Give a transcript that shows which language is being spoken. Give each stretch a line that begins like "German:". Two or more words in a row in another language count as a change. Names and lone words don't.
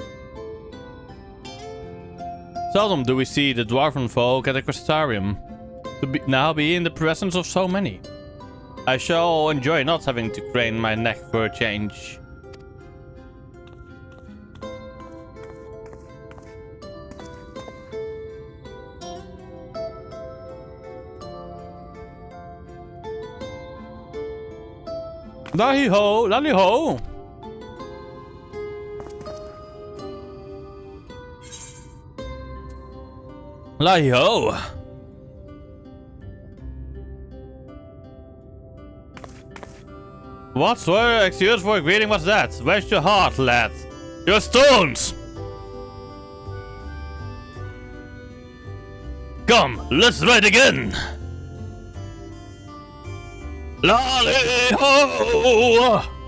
English: Seldom do we see the dwarven folk at the crystarium. to now be in the presence of so many. I shall enjoy not having to crane my neck for a change. Lally-ho! Lally-ho! Lally-ho! What sort of excuse for a greeting was that? Where's your heart, lad? Your stones! Come, let's ride again! Lally-ho!